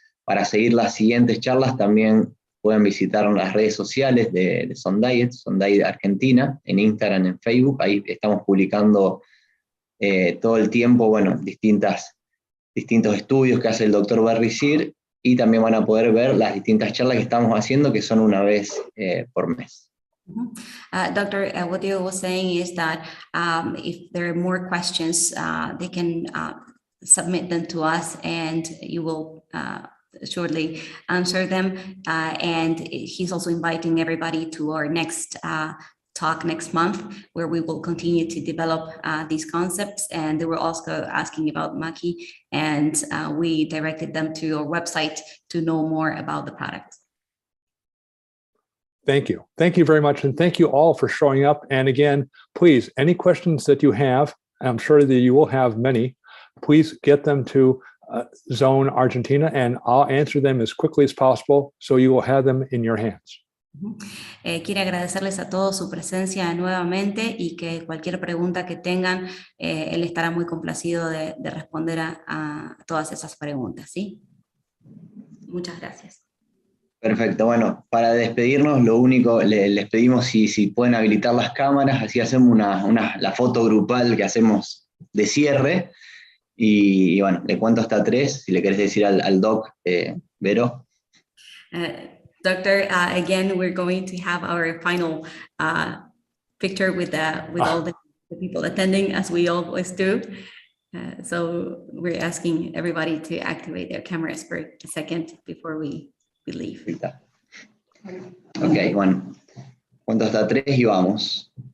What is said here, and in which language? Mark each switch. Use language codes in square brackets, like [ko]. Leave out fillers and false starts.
[es] Para seguir las siguientes charlas también pueden visitar las redes sociales de SonDiet, SonDiet Argentina, en Instagram, en Facebook. Ahí estamos publicando todo el tiempo, bueno, distintos estudios que hace el doctor Barricir, y también van a poder ver las distintas charlas que estamos haciendo, que son una vez por mes. [en] Doctor, what you was saying is that if there are more questions, they can submit them to us and you will shortly answer them. And he's also inviting everybody to our next talk next month, where we will continue to develop these concepts. And they were also asking about Maki, and we directed them to our website to know more about the product. Thank you. Thank you very much. And thank you all for showing up. And again, please, any questions that you have, I'm sure that you will have many, please get them to Zone Argentina, and I'll answer them as quickly as possible, so you will have them in your hands. [es] Quiero agradecerles a todos su presencia nuevamente y que cualquier pregunta que tengan, él estará muy complacido de responder a todas esas preguntas, ¿sí? Muchas gracias. Perfecto, bueno, para despedirnos, lo único, les pedimos si pueden habilitar las cámaras, así hacemos la foto grupal que hacemos de cierre, y bueno, le cuento hasta 3, si le querés decir al doc, Vero. [en] Doctor, again, we're going to have our final picture with all the people attending, as we always do. So we're asking everybody to activate their cameras for a second before we leave. [es] Ok, bueno, cuento hasta 3 y vamos.